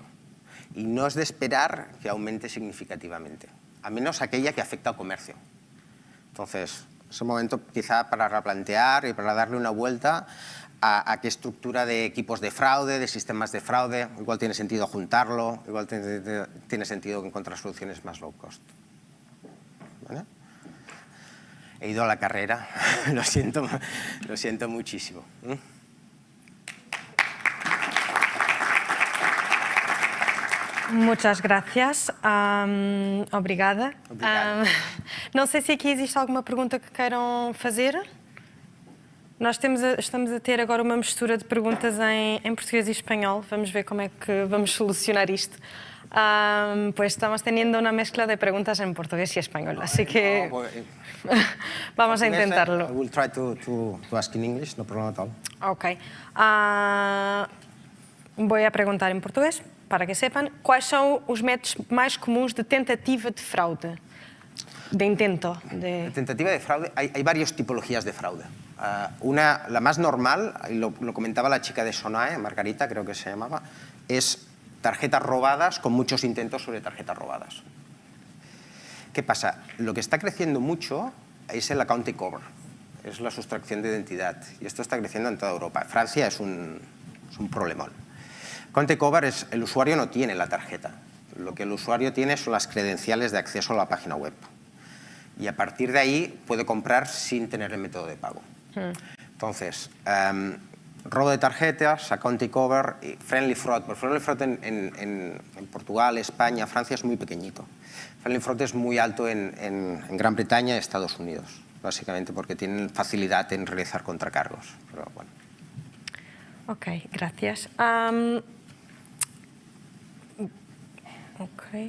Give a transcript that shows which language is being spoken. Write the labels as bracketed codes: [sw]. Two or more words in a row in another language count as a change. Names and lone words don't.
[es] Y no es de esperar que aumente significativamente, a menos aquella que afecta al comercio. Entonces, es un momento quizá para replantear y para darle una vuelta a qué estructura de equipos de fraude, de sistemas de fraude. Igual tiene sentido juntarlo, igual tiene sentido encontrar soluciones más [en] low cost. [es] ¿Vale? He ido a la carrera, lo siento muchísimo. Muchas gracias. [pt] Obrigada. Não sei se aqui existe alguma pergunta que queiram fazer. Nós estamos a ter agora uma mistura de perguntas em português e espanhol. Vamos ver como é que vamos solucionar isto. [es] Pues estamos teniendo una mezcla de preguntas en portugués y español, así que vamos a intentarlo. [en] I will try to ask in English, no problem at all. [es] Ok. Voy a preguntar en portugués, para que sepan, [pt] quais são os métodos mais comuns de tentativa de fraude, de intento. [es] De tentativa de fraude, hay varias tipologías de fraude. La más normal, y lo comentaba la chica de Sonae, Margarita creo que se llamaba, es tarjetas robadas con muchos intentos sobre tarjetas robadas. ¿Qué pasa? Lo que está creciendo mucho es el [en] account takeover, [es] es la sustracción de identidad, y esto está creciendo en toda Europa. Francia es un problemón. [en] Account takeover [es] es el usuario no tiene la tarjeta, lo que el usuario tiene son las credenciales de acceso a la página web. Y a partir de ahí puede comprar sin tener el método de pago. Entonces, robo de tarjetas, [en] account takeover y friendly fraud. [es] Pero [en] friendly fraud [es] en Portugal, España, Francia es muy pequeñito. [en] Friendly fraud [es] es muy alto en Gran Bretaña y Estados Unidos, básicamente porque tienen facilidad en realizar contracargos. Pero bueno. Ok, gracias. Okay.